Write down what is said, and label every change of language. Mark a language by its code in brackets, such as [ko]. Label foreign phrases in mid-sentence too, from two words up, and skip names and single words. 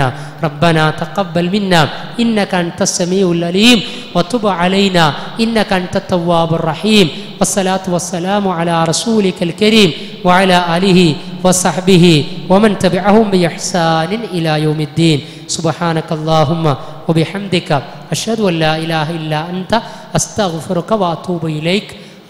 [ar] ربنا تقبل منا إنك أنت السميع العليم وتب علينا إنك أنت التواب الرحيم. والصلاة والسلام على رسولك الكريم وعلى آله وصحبه ومن تبعهم بإحسان إلى يوم الدين. سبحانك اللهم وبحمدك أشهد أن لا إله إلا أنت أستغفرك وأتوب إليك.